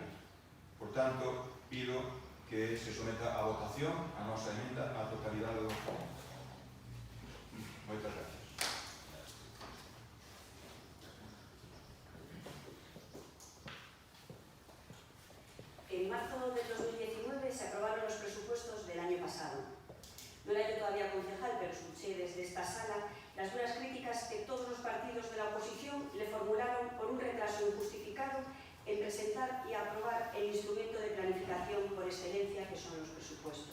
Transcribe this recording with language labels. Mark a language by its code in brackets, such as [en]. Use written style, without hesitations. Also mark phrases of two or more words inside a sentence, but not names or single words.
[gl] Por tanto, pido que se someta a votación a nosa emenda á totalidade do orzamento. Moitas gracias. [es] En marzo del 2019 se aprobaron los presupuestos del año pasado. No era yo todavía concejal, pero escuché desde esta sala las duras críticas que todos los partidos de la oposición le formularon por un retraso injustificado en presentar y aprobar el instrumento de planificación por excelencia que son los presupuestos.